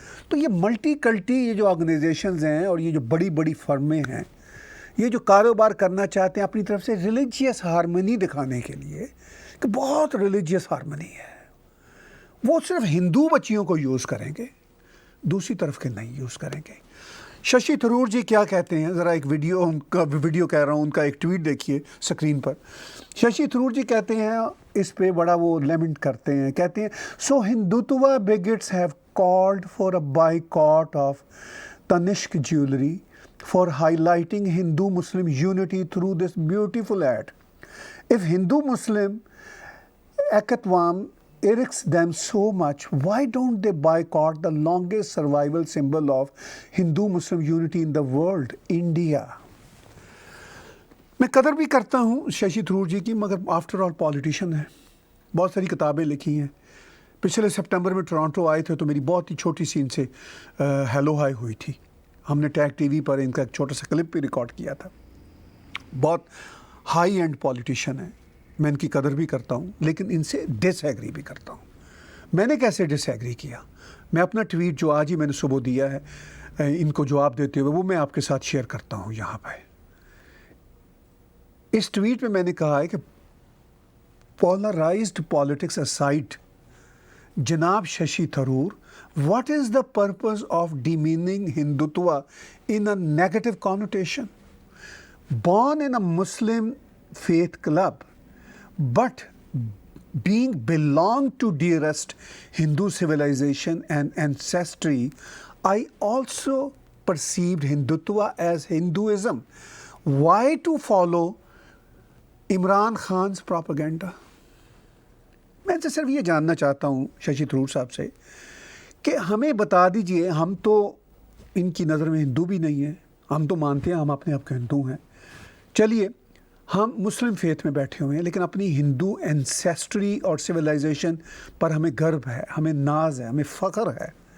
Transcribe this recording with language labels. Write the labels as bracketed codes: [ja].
[ur] تو یہ ملٹی کلٹی یہ جو آرگنائزیشنز ہیں اور یہ جو بڑی بڑی فرمیں ہیں, یہ جو کاروبار کرنا چاہتے ہیں اپنی طرف سے ریلیجیس ہارمنی دکھانے کے لیے کہ بہت ریلیجیس ہارمنی ہے, وہ صرف ہندو بچیوں کو یوز کریں گے, دوسری طرف کے نہیں یوز کریں گے. ششی تھرور جی کیا کہتے ہیں, ذرا ایک ویڈیو کہہ رہا ہوں, ان کا ایک ٹویٹ دیکھیے اسکرین پر. ششی تھرور جی کہتے ہیں, [en] اس پہ بڑا وہ لیمنٹ کرتے ہیں, کہتے ہیں so Hindutva bigots have called for a boycott of Tanishq jewelry for highlighting Hindu-Muslim unity through this beautiful ad. If Hindu-Muslim Ekatvam irks them so much, why don't they boycott the longest survival symbol of Hindu-Muslim unity in the world, India? [ur] میں قدر بھی کرتا ہوں ششی تھرور جی کی, مگر after all politician ہے, بہت ساری کتابیں لکھی ہیں. پچھلے سپٹمبر میں ٹورانٹو آئے تھے تو میری بہت ہی چھوٹی سی ان سے ہیلو ہائی ہوئی تھی. ہم نے ٹیگ ٹی وی پر ان کا ایک چھوٹا سا کلپ بھی ریکارڈ کیا تھا. بہت ہائی اینڈ پولیٹیشین ہے, میں ان کی قدر بھی کرتا ہوں لیکن ان سے ڈس ایگری بھی کرتا ہوں. میں نے کیسے ڈس ایگری کیا, میں اپنا ٹویٹ جو آج ہی میں نے صبح دیا ہے ان کو جواب دیتے ہوئے, وہ میں آپ کے ساتھ شیئر کرتا ہوں یہاں پہ. اس ٹویٹ میں نے کہا ہے کہ [en] Polarised politics aside, جناب Shashi Tharoor, what is the purpose of demeaning Hindutva in a negative connotation? Born in a Muslim faith club, but being belong to dearest Hindu civilization and ancestry, I also perceived Hindutva as Hinduism. Why to follow Imran Khan's propaganda? [ur] میں سے صرف یہ جاننا چاہتا ہوں ششی تھرور صاحب سے کہ ہمیں بتا دیجئے, ہم تو ان کی نظر میں ہندو بھی نہیں ہیں, ہم تو مانتے ہیں ہم اپنے آپ کے ہندو ہیں. چلیے ہم مسلم فیتھ میں بیٹھے ہوئے ہیں لیکن اپنی ہندو اینسیسٹری اور سویلائزیشن پر ہمیں گرو ہے, ہمیں ناز ہے, ہمیں فخر ہے.